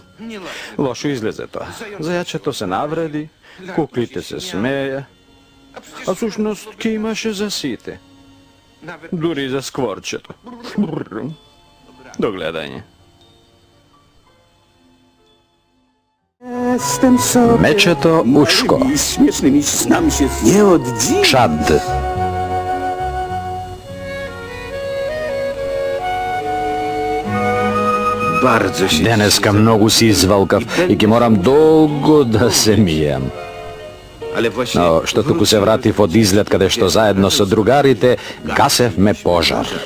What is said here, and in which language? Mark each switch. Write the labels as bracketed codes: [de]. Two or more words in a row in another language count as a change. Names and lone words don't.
[mk] Лошо излезе тоа. Зајачето се навреди, куклите се смеја, а сушност ке имаше за сите. Дури за скворчето. До гледање. Mečeto Učko. Čad. Денеска многу си извалкав и ќе морам долго да се мијам. Но што туку се вратив од излет каде што заедно со другарите гасевме пожар.